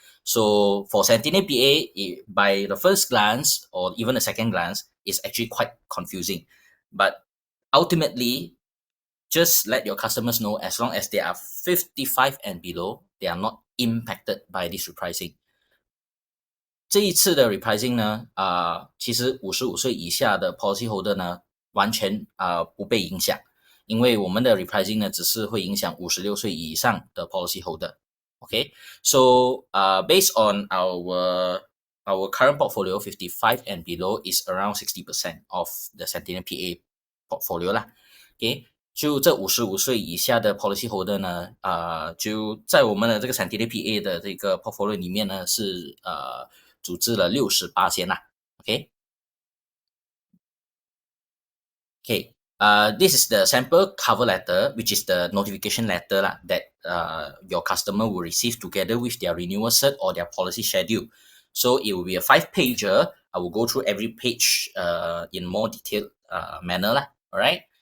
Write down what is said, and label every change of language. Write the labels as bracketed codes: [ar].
[en] So for Centennial PA, by the first glance or even the second glance, it's actually quite confusing. But ultimately, just let your customers know, as long as they are 55 and below, they are not impacted by this repricing. [zh] 这一次的 repricing 呢，其实55岁以下的 policy holder 呢，完全不被影响，因为我们的 repricing 呢，只是会影响56岁以上的 policy holder。 [en] Okay, so based on our current portfolio, 55 and below is around 60% of the Centennial PA portfolio 啦。 [zh] Okay，就这55岁以下的 policy holder 呢，就在我们的这个 Centennial PA 的这个 portfolio 里面呢，是组织了68%啦。 [en] Okay. Okay. This is the sample cover letter, which is the notification letter lah, that your customer will receive together with their renewal cert or their policy schedule. So it will be a 5-pager. I will go through every page in more detailed manner lah. All right.